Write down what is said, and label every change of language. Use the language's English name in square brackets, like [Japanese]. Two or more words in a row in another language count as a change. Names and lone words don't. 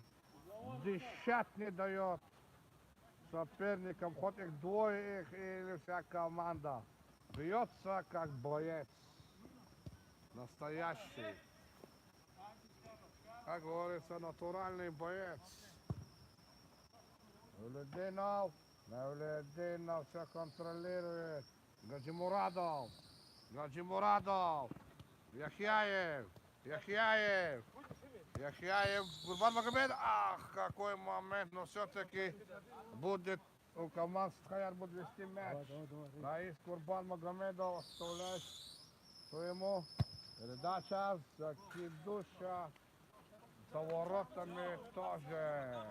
[Russian] Дышать не дает соперникам, хоть их двое или вся команда. Бьется как боец. Настоящий. Как говорится, натуральный боец. Людинов. Мевлюдинов все контролирует. Гаджимурадов. Гаджимурадов. Яхяев. Яхяев. Яхяев. Курбан Магомед. Ах, какой момент. Но все-таки будет у команд Схаяр будет вести мяч. Раис Курбан Магомедов оставляет своему. Передача, закидуша. За воротами тоже.